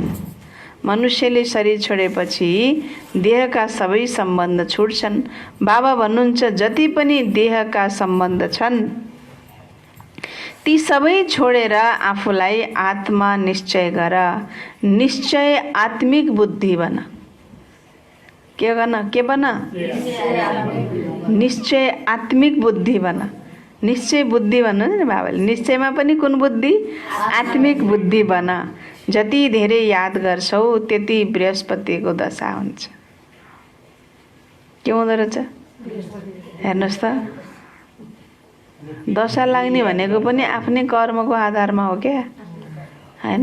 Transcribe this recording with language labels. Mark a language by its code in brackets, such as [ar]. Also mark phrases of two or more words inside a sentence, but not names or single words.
[ne] मनुष्यले शरीर छोडेपछि देहका सबै सम्बन्ध छुट्छन्। बाबा भन्नुहुन्छ जति पनि देहका सम्बन्ध छन् ती सबै छोडेर आफूलाई आत्मा निश्चय गर। निश्चय आत्मिक बुद्धि बन। के गर्न? के बन? निश्चय आत्मिक बुद्धि बन। निश्चय बुद्धि भन्नु नि बाबाले। निश्चयमा पनि कुन बुद्धि? आत्मिक बुद्धि बन। जति धेरै याद गर्छौ त्यति बृहस्पतिको दशा हुन्छ। के हुँदो रहेछ हेर्नुहोस् त। दशा लाग्ने भनेको पनि आफ्नै कर्मको आधारमा हो क्या हैन।